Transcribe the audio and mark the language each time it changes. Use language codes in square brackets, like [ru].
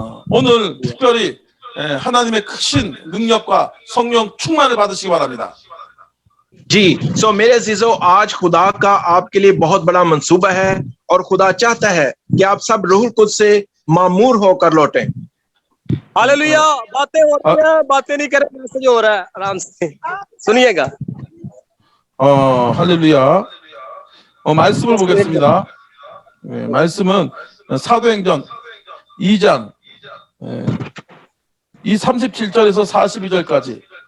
[ko] 오늘 특별히 하나님의 크신 능력과 성령 충만을 받으시기 बा랍니다. [hi] जी सो मेरे अजीजों आज खुदा का आपके लिए बहुत बड़ा मंसूबा है और खुदा चाहता है कि आप सब रूहुल कुद्स से मामूर होकर लौटें। हालेलुया। बातें हो रही हैं, बातें नहीं करें, मैसेज हो रहा है, आराम से सुनिएगा। [ko] 할렐루야. 말씀을 보겠습니다. 말씀은 사도행전 2장 이 37절에서 42절까지.